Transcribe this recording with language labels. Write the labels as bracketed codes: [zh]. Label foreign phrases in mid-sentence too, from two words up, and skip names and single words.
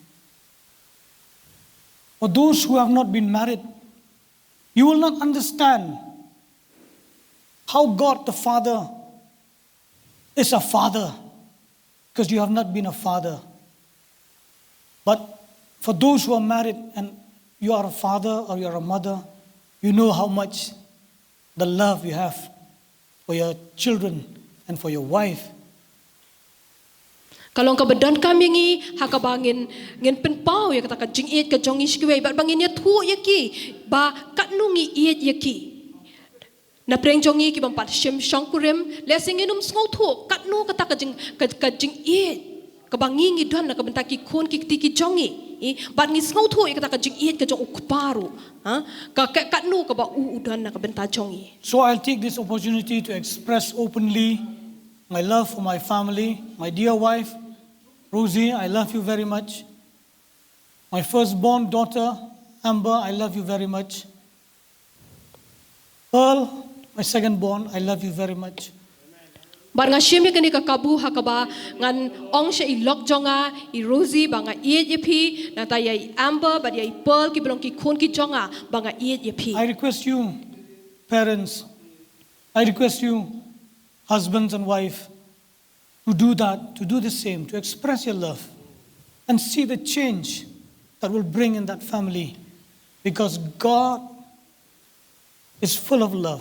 [en] For those who have not been married, you will not understand how God the Father is a father because you have not been a father. But for those who are married and you are a father or you are a mother, you know how much the love you have for your children and for your wife. [kha] Kalong ka badan kami ngi hakabangin ngin penpau ya kata ka jing iet ka jong iskiwe bat bangin ya thu ya ki ba katnungi iet ya ki na preng jongi ki bampat shim shangkurem lesinginum sngo thu katnu kata ka jing iet ka bangi ngi don na ka bentaki khon ki ti ki jongi bat ngi sngo thu ya kata ka jing iet ka jong ukparu ha ka katnu ka ba u don na ka benta jongi. [en] So I'll take this opportunity to express openly my love for my family, my dear wife, Rosie, I love you very much. My firstborn daughter, Amber, I love you very much. Pearl, my secondborn, I love you very much. [kha] Bar nga shim ya kani ka kabu hakaba ngan ong sha I lok jonga I Rosie banga iet ye pi na ta yai Amber but yai Pearl ki belong ki khon ki jonga banga iet ye pi. [en] I request you, parents, I request you, husbands and wife, to do that, to do the same, to express your love and see the change that will bring in that family because God is full of love.